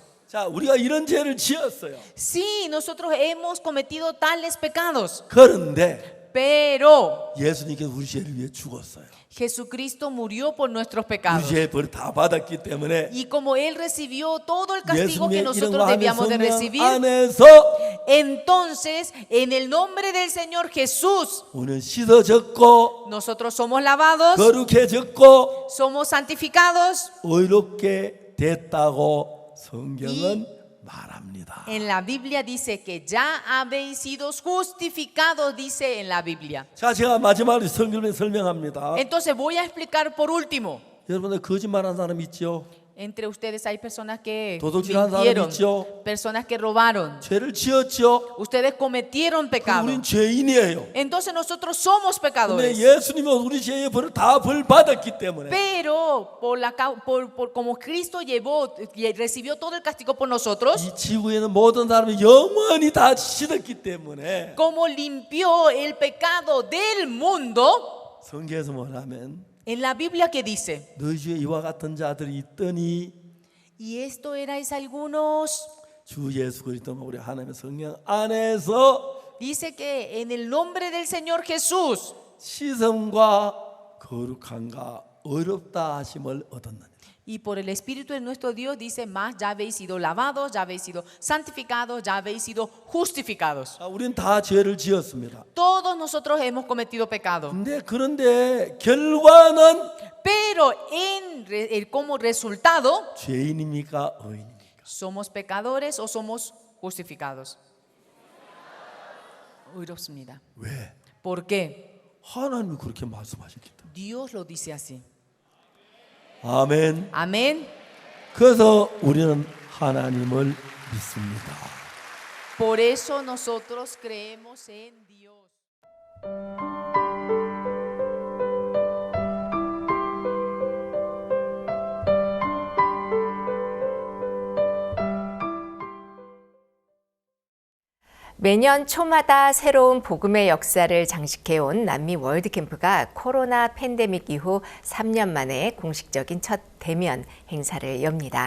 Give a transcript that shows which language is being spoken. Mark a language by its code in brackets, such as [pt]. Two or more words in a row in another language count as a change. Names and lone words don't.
[ko] 자, 우리가 이런 죄를 지었어요. [es] Sí, nosotros hemos cometido tales pecados, [ko] 그런데 [es] pero [ko] 예수님께서 우리 죄를 위해 죽었어요. [es] Jesucristo murió por nuestros [ko] 우리 [es] pecados. [ko] 죄의 벌을 다 받았기 때문에 [es] Y como Él recibió todo el castigo que [ko] 예수님의 [es] nosotros [ko] 이름과 하나님의 [es] debíamos de [ko] 성령 [es] recibir, [ko] 안에서 [es] entonces en el nombre del Señor Jesús, [ko] 우리는 씻어졌고 [es] nosotros somos lavados, [ko] 거룩해졌고 [es] somos santificados. [ko] 의롭게 됐다고 성경은 말합니다. [es] En la Biblia dice que ya habéis sido justificados, dice en la Biblia. [ko] 자, 제가 마지막으로 성경을 설명합니다. [es] Entonces voy a explicar por último. [ko] 여러분들 거짓말하는 사람 있죠? [es] Entre ustedes hay personas que [ko] 도둑질하는 사람 [es] mintieron, [ko] 있죠? [es] personas que robaron. [ko] 죄를 지었죠? [es] Ustedes cometieron pecado. [ko] 우린 죄인이에요. [es] Entonces nosotros somos [ko] 근데 [es] pecadores. [ko] 예수님은 우리 죄의 벌을 다 벌 받았기 때문에 [es] Pero como Cristo llevó y recibió todo el castigo por nosotros, [ko] 이 지구에는 모든 사람이 영원히 다 씻었기 때문에 [es] como limpió el pecado del mundo, [ko] 성경에서 뭐냐면 [es] en la Biblia que dice, [ko] 너희 중에 이와 같은 자들이 있더니 [es] y esto erais algunos, [ko] 주 예수 그리스도 우리 하나님의 성령 안에서 [es] dice que en el nombre del Señor Jesús [ko] 시성과 거룩함과 어렵다 하심을 얻었느니라. [es] Y por el Espíritu de nuestro Dios dice más, ya habéis sido lavados, ya habéis sido santificados, ya habéis sido justificados. [ko] 우리는 다 죄를 지었습니다. [es] Todos nosotros hemos cometido pecado. [ko] 그런데 결과는 [es] Pero como resultado, [ko] 죄인입니까? 의인입니까? [es] ¿somos pecadores o somos justificados? [ko] 어렵습니다. 왜? [es] ¿Por qué? [ko] 하나님이 그렇게 말씀하셨기 때문에. [es] Dios lo dice así. [ko] 아멘. [es] Amén. [ko] 그래서 우리는 하나님을 믿습니다. [es] Por eso nosotros creemos en Dios. [ko] 매년 초마다 새로운 복음의 역사를 장식해온 남미 월드캠프가 코로나 팬데믹 이후 3년 만에 공식적인 첫 대면 행사를 엽니다.